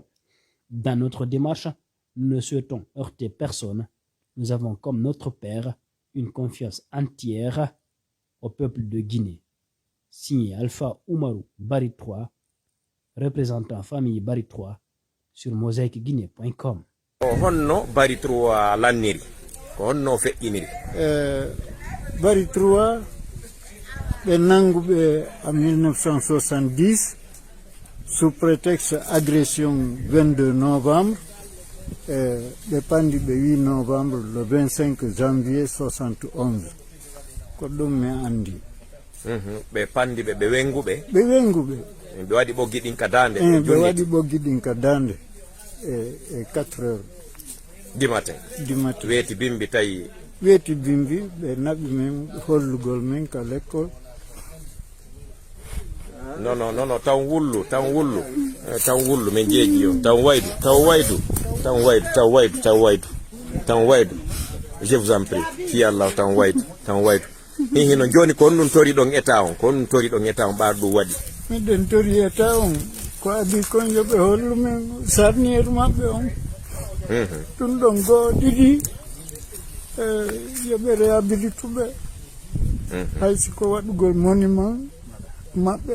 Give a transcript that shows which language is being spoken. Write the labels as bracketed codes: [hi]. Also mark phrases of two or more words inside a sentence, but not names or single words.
[fr] Dans notre démarche, nous ne souhaitons heurter personne. Nous avons comme notre père une confiance entière au peuple de Guinée. Signé Alpha Oumarou Bari 3, représentant famille Bari 3 sur mosaicguinée.com. [ff] Honno Bari 3 lanniri ko honno feƴƴiniri Bari 3 ɓe nanguɓe [fr] en 1970 sous prétexte agression 22 novembre [ff] ɓe pandi ɓe 8 novembre [fr] le 25 janvier 71 [ff] ko ɗum mi andi. ɓe pandi ɓe wenguɓe ɓe waɗi ɓoggi ɗin ka dande ɓe waɗi ɓoggi ɗin ka dande e 4 heures [fr] du matin [ff] weeti bimbi tawi weeti bimbi ɓe naɓi men hollugol men ka l'école. non taw wullu men jeeji yo taw waydu [fr] je vous en prie [ar] fi Allah [ff] taw waydu hino joni ko on tori ɗon état on ɓaɗo ɗum waɗi miɗen tori état on ko adi kon yoɓe hollu men sarniére maɓɓe on ɗum ɗon goo ɗiɗi yoɓe réhabilituɓe haysi ko waɗugol monument maɓɓe